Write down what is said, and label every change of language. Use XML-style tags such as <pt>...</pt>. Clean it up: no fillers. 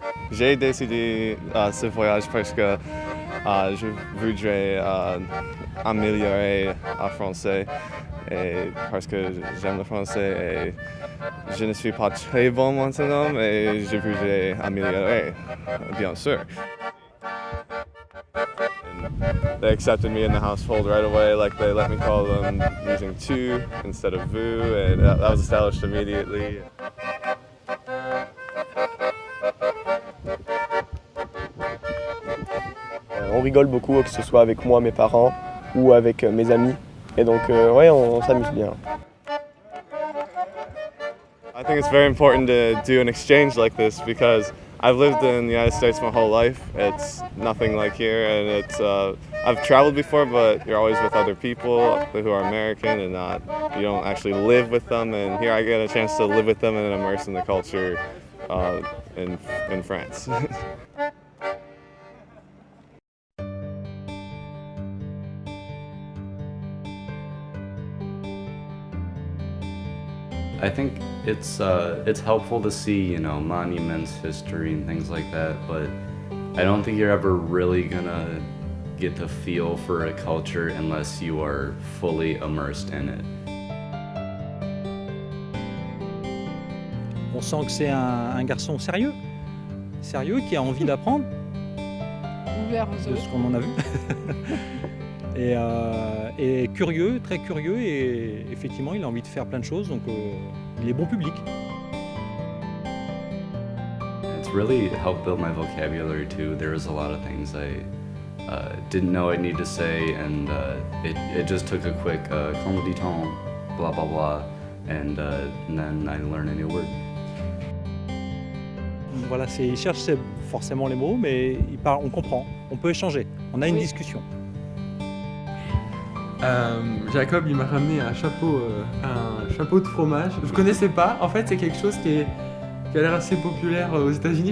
<fr>J'ai décidé ce voyage parce que je voudrais améliorer le français et parce que j'aime le français et je ne suis pas très bon maintenant et je voudrais améliorer, bien sûr.</fr> <en>They accepted me in the household right away, they let me call them using tu instead of vous, and that was established immediately.</en> <fr>On rigole beaucoup, que ce soit avec moi, mes parents ou avec mes amis. Et donc, ouais, on s'amuse bien.</fr> <en>I think it's very important to do an exchange like this because I've lived in the United States my whole life. It's nothing like here, and it's I've traveled before, but you're always with other people who are American and you don't actually live with them. And here I get a chance to live with them and immerse in the culture in France. I think it's helpful to see, monuments, history, and things like that, but I don't think you're ever really gonna get the feel for a culture unless you are fully immersed in it.</en> <fr>On sent que c'est un garçon sérieux, qui a envie d'apprendre, de ce qu'on en a vu, et curieux, très curieux, et effectivement il a envie de faire plein de choses, donc il est bon public.</fr> <en>It's really helped build my vocabulary too. There was a lot of things I didn't know I need to say, and it just took a quick</en> <fr>comment dit on,</fr> <en>blah blah blah, and then I learned a new word.</en> <fr>Voilà, il cherche forcément les mots, mais il parle, on comprend, on peut échanger, on a une discussion. Jacob, il m'a ramené un chapeau de fromage. Je connaissais pas. En fait, c'est quelque chose qui a l'air assez populaire aux États-Unis.</fr>